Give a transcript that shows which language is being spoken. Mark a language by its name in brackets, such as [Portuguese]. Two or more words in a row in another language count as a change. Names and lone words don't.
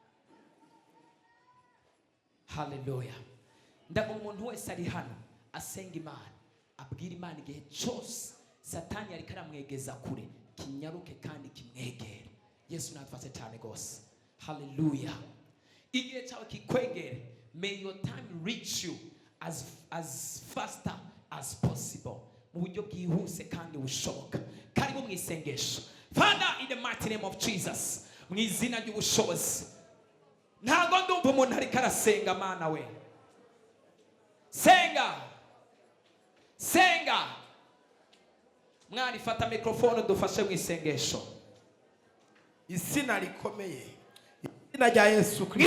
[Kinyarwanda] Hallelujah. Ndago umuntu wese ari hano asenga Imana, abwira Imana igihe cyose Satani yari karamwegeza kure, kinyaruke kandi kimwegere. Yesu natufashe cyane gose. Hallelujah. Igihe cyawe kikwegere, [English] may your time reach you as faster as possible, [Kinyarwanda] mu buryo bwihuse kandi bushoboka. Karibu mu isengesho. [English] Father, in the mighty name of Jesus, [Kinyarwanda] mu izina ry'ubushobozi, ntago ndumva umuntu ari karasenga Mana we. Senga. Mwari fata microphone dufashe mu isengesho. Izina rikomeye izina rya Yesu Kristo,